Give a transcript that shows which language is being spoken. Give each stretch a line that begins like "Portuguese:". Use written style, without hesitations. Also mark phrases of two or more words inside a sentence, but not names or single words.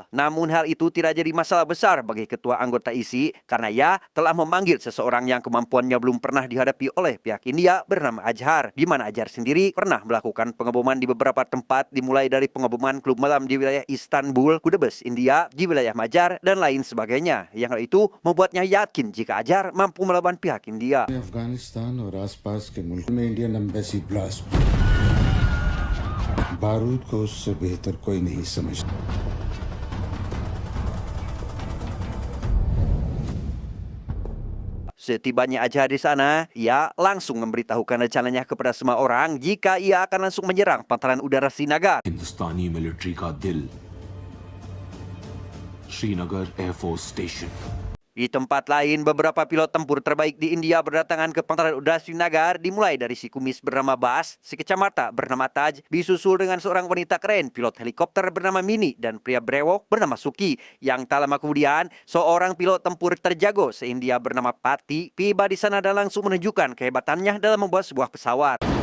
Indonesian: Namun hal itu tidak jadi masalah besar bagi ketua anggota ISI karena ia telah memanggil seseorang yang kemampuannya belum pernah dihadapi oleh pihak India bernama Azhar, di mana Azhar sendiri pernah melakukan pengeboman di beberapa tempat, dimulai dari pengeboman klub malam di wilayah Istanbul, Kudus, India, di wilayah Majar, dan lain sebagainya. Yang hal itu membuatnya yakin jika Azhar mampu melawan pihak India.
Hindi: Afghanistan और आसपास के मुल्क में
English: Indian embassy blast
Hindi: बारूद को उससे बेहतर कोई नहीं समझता.
Indonesian: Setibanya Azhar di sana, ia langsung memberitahukan rencananya kepada semua orang jika ia akan langsung menyerang pangkalan udara Srinagar.
Hindi: हिंदुस्तानी मिलिट्री का दिल श्रीनगर
English: Air Force Station.
Indonesian: Di tempat lain, beberapa pilot tempur terbaik di India berdatangan ke pangkalan udara Srinagar, dimulai dari si kumis bernama Bas, si kacamata bernama Taj, disusul dengan seorang wanita keren, pilot helikopter bernama Mini, dan pria brewok bernama Suki. Yang tak lama kemudian, seorang pilot tempur terjago se-India bernama Pati tiba di sana dan langsung menunjukkan kehebatannya dalam membuat sebuah pesawat.